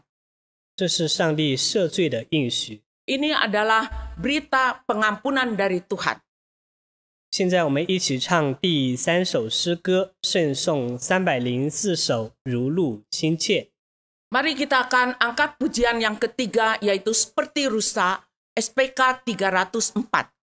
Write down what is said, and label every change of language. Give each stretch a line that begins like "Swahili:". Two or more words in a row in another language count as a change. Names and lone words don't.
Chinese: 这是上帝赦罪的应许。
Indonesian: Ini adalah berita pengampunan dari Tuhan.
Chinese: 现在我们一起唱第3首诗歌，圣颂304首，如露心切。
Indonesian: Mari kita akan angkat pujian yang ketiga, yaitu seperti rusa, SPK 304.